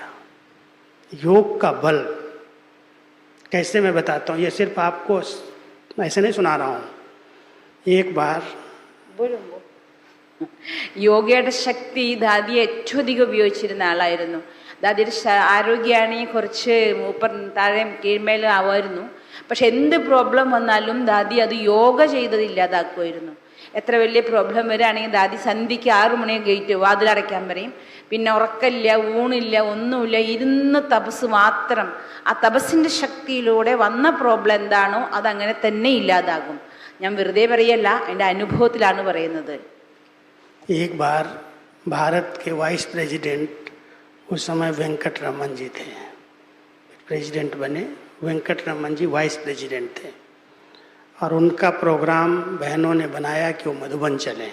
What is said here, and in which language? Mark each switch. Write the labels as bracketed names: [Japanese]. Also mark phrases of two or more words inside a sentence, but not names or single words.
[Hindi] योग का बल कैसे मैं बताता हूँ, ये सिर्फ आपको ऐसे नहीं सुना रहा हूँ. एक बार [Malayalam] യോഗയുടെ ശക്തി ദാദിയെ ഏറ്റവും അധികം ഉപയോഗിച്ചിരുന്ന ആളായിരുന്നു. ദാദിയുടെ ആരോഗ്യമാണെങ്കിൽ കുറച്ച് മൂപ്പർ താഴെയും കീഴ്മേലും ആവുമായിരുന്നു. പക്ഷെ എന്ത് പ്രോബ്ലം വന്നാലും ദാദി അത് യോഗ ചെയ്തതില്ലാതാക്കുമായിരുന്നു. എത്ര വലിയ പ്രോബ്ലം വരികയാണെങ്കിൽ ദാദി സന്ധ്യയ്ക്ക് 6 മണി ഗേറ്റ് വാതിലടയ്ക്കാൻ പറയും. പിന്നെ ഉറക്കമില്ല, ഊണില്ല, ഒന്നുമില്ല, ഇരുന്ന് തപസ് മാത്രം. ആ തപസ്സിൻ്റെ ശക്തിയിലൂടെ വന്ന പ്രോബ്ലം എന്താണോ അതങ്ങനെ തന്നെ ഇല്ലാതാകും. ഞാൻ വെറുതെ പറയല്ല, എൻ്റെ അനുഭവത്തിലാണ് പറയുന്നത്. [Hindi] एक बार भारत के [English] vice president [Hindi] उस समय वेंकट रमन जी थे, प्रेसिडेंट बने. वेंकट रमन जी [English] vice president [Hindi] थे और उनका प्रोग्राम बहनों ने बनाया कि वो मधुबन चलें.